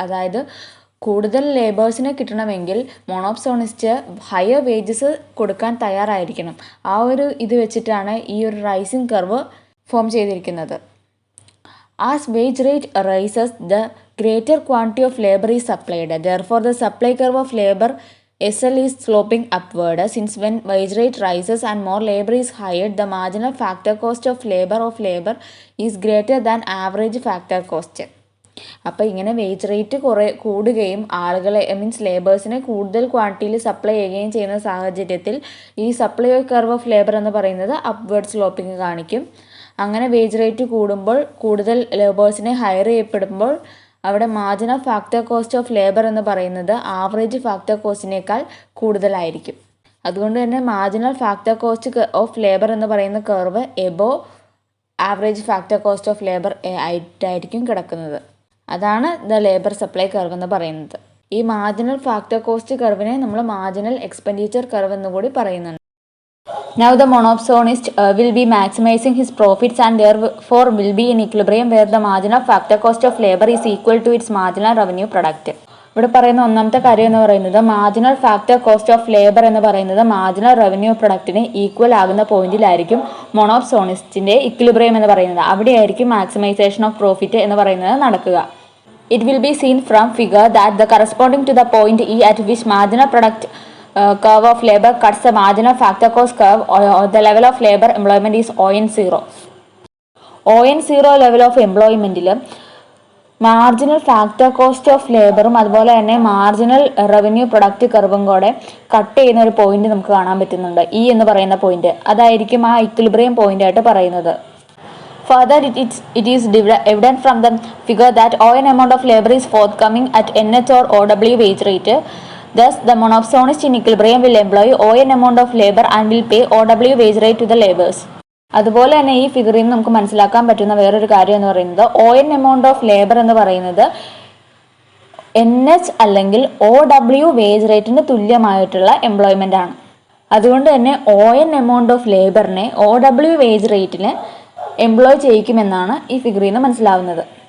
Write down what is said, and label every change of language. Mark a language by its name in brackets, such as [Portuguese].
[Malayalam] അതായത് കൂടുതൽ ലേബേഴ്സിനെ കിട്ടണമെങ്കിൽ മൊണോപ്സോണിസ്റ്റ് ഹയർ വേജസ് കൊടുക്കാൻ തയ്യാറായിരിക്കണം. ആ ഒരു ഇത് വെച്ചിട്ടാണ് ഈ ഒരു റൈസിംഗ് കർവ് ഫോം ചെയ്തിരിക്കുന്നത്. [English] As wage rate rises the greater quantity of labour is supplied. Therefore the supply curve of labour SL is sloping upward, since when wage rate rises and more labor is hired, the marginal factor cost of labor is greater than average factor cost. [Malayalam] അപ്പോൾ ഇങ്ങനെ wage rate കൂടുകയും ആളുകളെ ലേബേഴ്സിനെ കൂടുതൽ ക്വാണ്ടിറ്റിയിൽ supply ചെയ്യുകയും ചെയ്യുന്ന സാഹചര്യത്തിൽ ഈ സപ്ലൈ കർവ് ഓഫ് ലേബർ എന്ന് പറയുന്നത് അപ്വേർഡ് സ്ലോപ്പിംഗ് കാണിക്കും. അങ്ങനെ വേജ് റേറ്റ് കൂടുമ്പോൾ, കൂടുതൽ ലേബേഴ്സിനെ ഹയർ ചെയ്യപ്പെടുമ്പോൾ അവിടെ marginal factor cost of labour എന്ന് പറയുന്നത് ആവറേജ് ഫാക്ടർ കോസ്റ്റിനേക്കാൾ കൂടുതലായിരിക്കും. അതുകൊണ്ട് തന്നെ marginal factor cost of labour എന്ന് പറയുന്ന curve above average factor cost of labour ആയിട്ടായിരിക്കും കിടക്കുന്നത്. അതാണ് ദ ലേബർ സപ്ലൈ കർവ് എന്ന് പറയുന്നത്. ഈ മാർജിനൽ ഫാക്ടർ കോസ്റ്റ് കർവിനെ നമ്മൾ മാർജിനൽ എക്സ്പെൻഡിച്ചർ കർവ് എന്ന് കൂടി പറയുന്നുണ്ട്. [English] Now the monopsonist will be maximizing his profits and therefore will be in equilibrium where the marginal factor cost of labor is equal to its marginal revenue product. [Malayalam] ഇവിടെ പറയുന്ന ഒന്നാമത്തെ കാര്യം എന്ന് പറയുന്നത്, marginal factor cost of labour എന്ന് പറയുന്നത് marginal revenue പ്രൊഡക്റ്റിന് equal ആകുന്ന പോയിന്റിലായിരിക്കും മൊണോപ്സോണിസ്റ്റിന്റെ equilibrium എന്ന് പറയുന്നത്. അവിടെയായിരിക്കും മാക്സിമൈസേഷൻ ഓഫ് പ്രോഫിറ്റ് എന്ന് പറയുന്നത് നടക്കുക. [English] It will be seen from figure that the corresponding to the point E at which marginal product curve of labor cuts the marginal factor cost curve, or the level of labor employment is ON0. [Malayalam] ON0 [English] level of employment [Malayalam] ൽ marginal factor cost of ലേബറും അതുപോലെ തന്നെ marginal revenue product കർവും കൂടെ cut ചെയ്യുന്ന ഒരു point നമുക്ക് കാണാൻ പറ്റുന്നുണ്ട്. E എന്ന് പറയുന്ന പോയിന്റ് അതായിരിക്കും ആ ഇക്വിലിബ്രിയം പോയിന്റ് ആയിട്ട് പറയുന്നത്. [English] Further, it is evident from the figure that ON amount of labor is forthcoming at NH or OW wage rate. Thus, the monopsonist in equilibrium will employ ON amount of labor and will pay OW wage rate to the laborers. [Malayalam] അതുപോലെ തന്നെ ഈ ഫിഗറിൽ നിന്ന് നമുക്ക് മനസ്സിലാക്കാൻ പറ്റുന്ന വേറൊരു കാര്യം എന്ന് പറയുന്നത്, ON എമൗണ്ട് ഓഫ് ലേബർ എന്ന് പറയുന്നത് NH അല്ലെങ്കിൽ OW വേജ് റേറ്റിന് തുല്യമായിട്ടുള്ള എംപ്ലോയ്മെന്റ് ആണ്. അതുകൊണ്ട് തന്നെ ON amount of ലേബറിനെ OW wage റേറ്റിന് എംപ്ലോയ് ചെയ്യിക്കുമെന്നാണ് ഈ ഫിഗറിൽ നിന്ന് മനസ്സിലാവുന്നത്.